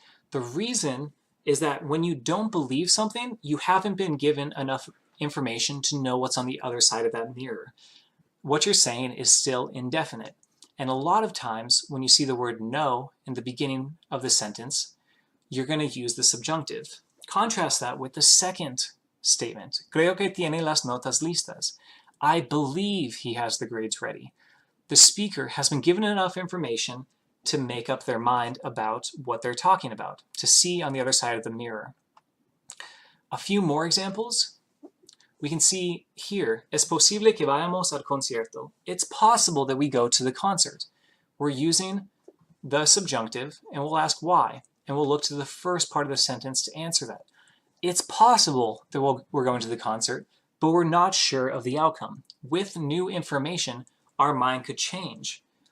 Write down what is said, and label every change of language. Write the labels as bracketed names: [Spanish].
[English] The reason is that when you don't believe something, you haven't been given enough information to know what's on the other side of that mirror. What you're saying is still indefinite. And a lot of times when you see the word no in the beginning of the sentence, you're going to use the subjunctive. Contrast that with the second statement. [Spanish] Creo que tiene las notas listas. [English] I believe he has the grades ready. The speaker has been given enough information to make up their mind about what they're talking about, to see on the other side of the mirror. A few more examples. We can see here, [Spanish] es posible que vayamos al concierto. [English] It's possible that we go to the concert. We're using the subjunctive, and we'll ask why. And we'll look to the first part of the sentence to answer that. It's possible that we're going to the concert, but we're not sure of the outcome. With new information, our mind could change.